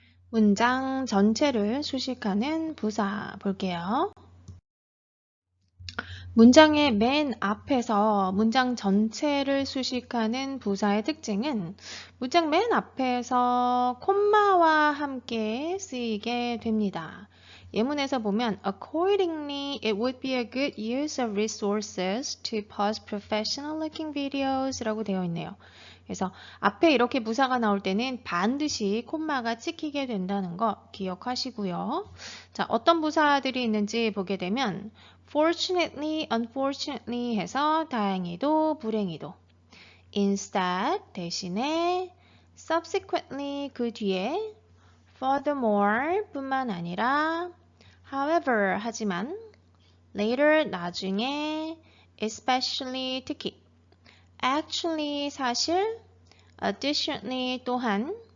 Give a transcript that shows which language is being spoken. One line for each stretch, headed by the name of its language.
Korean: 문장 전체를 수식하는 부사 볼게요. 문장의 맨 앞에서 문장 전체를 수식하는 부사의 특징은 문장 맨 앞에서 콤마와 함께 쓰이게 됩니다. 예문에서 보면
English: Accordingly, it would be a good use of resources to post professional looking videos
Korean: 라고 되어 있네요. 그래서 앞에 이렇게 부사가 나올 때는 반드시 콤마가 찍히게 된다는 거 기억하시고요. 자, 어떤 부사들이 있는지 보게 되면 fortunately, unfortunately 해서 다행히도 불행히도, instead 대신에, subsequently 그 뒤에, furthermore 뿐만 아니라, however 하지만, later 나중에, especially 특히, actually 사실, additionally 또한,